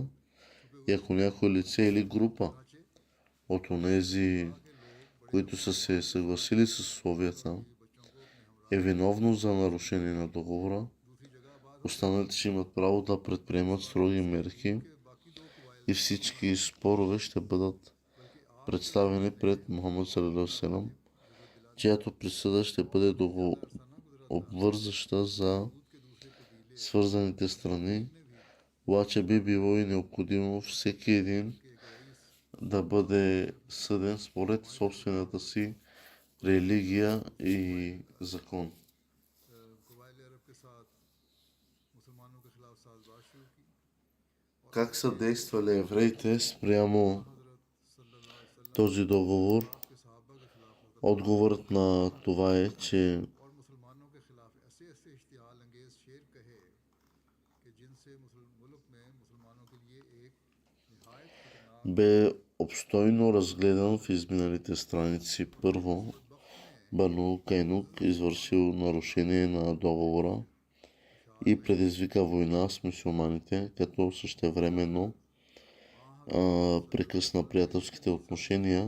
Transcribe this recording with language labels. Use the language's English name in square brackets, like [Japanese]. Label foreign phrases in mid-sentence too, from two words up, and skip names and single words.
[Bulgarian] И ако някое лице или група от онези, които са се съгласили с условията, е виновно за нарушение на договора, останалите ще имат право да предприемат строги мерки и всички спорове ще бъдат представени пред Мухаммад [Arabic] صلى الله عليه وسلم, [Bulgarian] чиято присъда ще бъде обвързваща за свързаните страни. Обаче би било и необходимо всеки един да бъде съден според собствената си религия и закон. Как са действали евреите спрямо този договор? Отговорът на това е, че [Urdu] کہے کہ جن سے ملک میں مسلمانوں کے لیے ایک نہایت خطرناک [Bulgarian] бе обстойно разгледан в изминалите страници. Първо, Бану Кайнук извършил нарушение на договора и предизвика война с мюсюлманите, като същевременно прекъсна приятелските отношения.